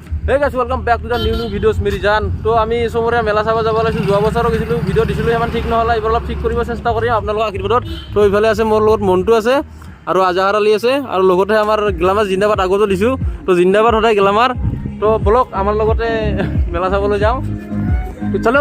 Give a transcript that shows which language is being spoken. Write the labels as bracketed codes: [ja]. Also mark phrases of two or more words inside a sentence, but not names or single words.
[en] Hey guys, welcome back to the new videos [hi] मेरी जान। [as] তো আমি সমোৰিয়া মেলা চাব যাব লাইছো যোৱা বছৰ গৈছিলো ভিডিও দিছিলো ইমান ঠিক নহলা এবাৰ অলপ ঠিক কৰিব চেষ্টা কৰিম আপোনালোকৰ আশীৰ্বাদত। তো ইফালে আছে মোৰ লগত মন্টু আছে আৰু আজাহাৰ আলী আছে আৰু লগতে আমাৰ গ্লামাৰ জিন্দাবাদ আগতো দিছো। তো জিন্দাবাদ সদায় গ্লামাৰ। তো ব্লক আমাৰ লগতে মেলা চাবলৈ যাওঁ। তো চলো।